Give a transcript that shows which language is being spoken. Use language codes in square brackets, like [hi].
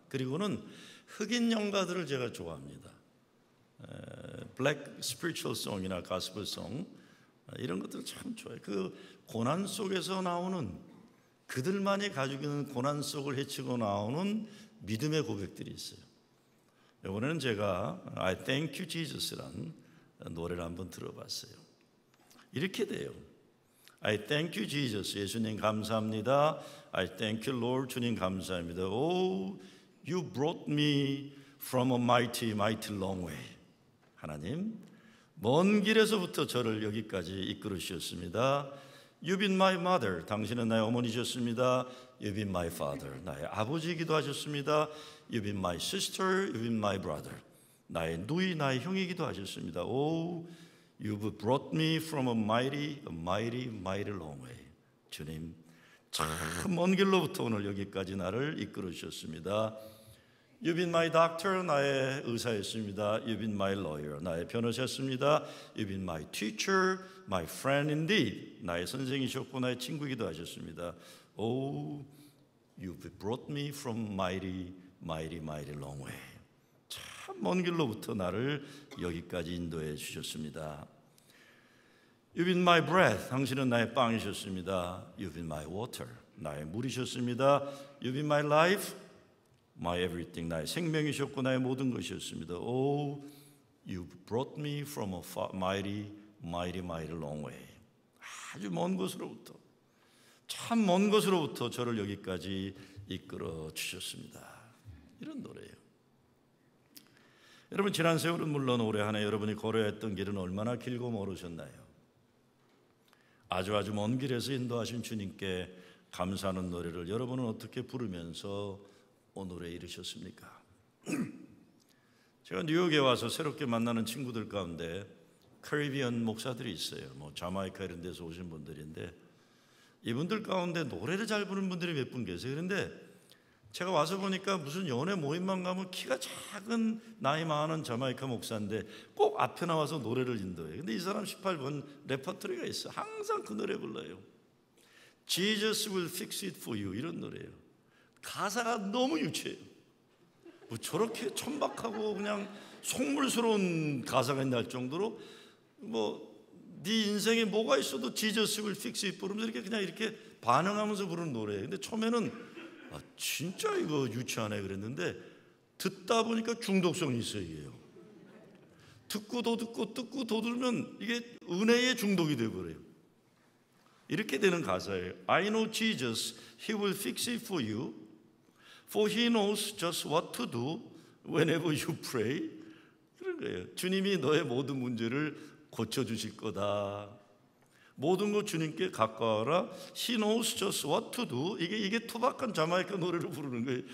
[ko] 그리고는 흑인 영가들을 제가 좋아합니다. 블랙 스피리추얼 송이나 가스펠 송 이런 것들 참 좋아해요. 그 고난 속에서 나오는 그들만이 가지고 있는 고난 속을 헤치고 나오는 믿음의 고백들이 있어요. 이번에는 제가 I Thank You Jesus라는 노래를 한번 들어봤어요. 이렇게 돼요. [en] I thank you Jesus, [ko] 예수님 감사합니다. [en] I thank you Lord, [ko] 주님 감사합니다. [en] Oh, you brought me from a mighty, mighty long way. [ko] 하나님, 먼 길에서부터 저를 여기까지 이끌어 주셨습니다. [en] You've been my mother, [ko] 당신은 나의 어머니셨습니다. [en] You've been my father, [ko] 나의 아버지이기도 하셨습니다. [en] You've been my sister, you've been my brother, [ko] 나의 누이, 나의 형이기도 하셨습니다. [en] Oh, you've brought me from a mighty, mighty long way. [ko] 주님, 참 먼 길로부터 오늘 여기까지 나를 이끌어 주셨습니다. [en] You've been my doctor, [ko] 나의 의사였습니다. [en] You've been my lawyer, [ko] 나의 변호사였습니다. [en] You've been my teacher, my friend indeed, [ko] 나의 선생이셨고 나의 친구이기도 하셨습니다. [en] Oh, you've brought me from mighty, mighty long way. [ko] 참 먼 길로부터 나를 여기까지 인도해 주셨습니다. [en] You've been my bread, [ko] 당신은 나의 빵이셨습니다. [en] You've been my water, [ko] 나의 물이셨습니다. [en] You've been my life, my everything, [ko] 나의 생명이셨고 나의 모든 것이었습니다. [en] Oh, you've brought me from a mighty long way. [ko] 아주 먼 곳으로부터, 참 먼 곳으로부터 저를 여기까지 이끌어 주셨습니다. 이런 노래예요. 여러분, 지난 세월은 물론 올해 한 해 여러분이 걸어야 했던 길은 얼마나 길고 멀으셨나요? 아주 먼 길에서 인도하신 주님께 감사하는 노래를 여러분은 어떻게 부르면서 오늘에 이르셨습니까? 제가 뉴욕에 와서 새롭게 만나는 친구들 가운데 카리비안 목사들이 있어요. 뭐 자마이카 이런 데서 오신 분들인데 이분들 가운데 노래를 잘 부르는 분들이 몇 분 계세요. 그런데 제가 와서 보니까 무슨 연애 모임만 가면 키가 작은 나이 많은 자마이카 목사인데 꼭 앞에 나와서 노래를 인도해요. 근데 이 사람 18번 레퍼토리가 있어요. 항상 그 노래 불러요. [en] Jesus will fix it for you, [ko] 이런 노래예요. 가사가 너무 유치해요. 뭐 저렇게 천박하고 그냥 속물스러운 가사가 있나 할 정도로 뭐 네 인생에 뭐가 있어도 [en] Jesus will fix it [ko] 부르면서 이렇게 그냥 이렇게 반응하면서 부르는 노래예요. 근데 처음에는 진짜 이거 유치하네 그랬는데 듣다 보니까 중독성이 있어요. 이게요. 듣고 더 듣고 들으면 이게 은혜의 중독이 되어버려요. 이렇게 되는 가사예요. [en] I know Jesus, He will fix it for you, for He knows just what to do whenever you pray. [ko] 그런 거예요. 주님이 너의 모든 문제를 고쳐주실 거다. 모든 것 주님께 가까워라. [en] He knows just what to do. [ko] 이게 투박한 자마이카 노래를 부르는 거예요.